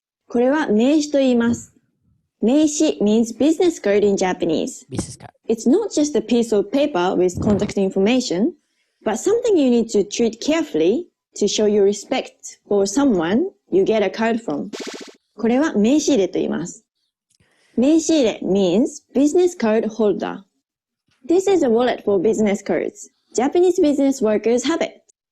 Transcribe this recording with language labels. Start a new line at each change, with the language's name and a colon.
Japanese: これは名詞と言います。
English: 名詞 means business card in Japanese. Business card. It's not just a piece of paper with contact information, but something you need to treat carefully to show your respect for someone you get a card from.
Japanese: これは名刺入れと言います。
English: 名刺入れ means business card holder. This is a wallet for business cards. Japanese business workers have it.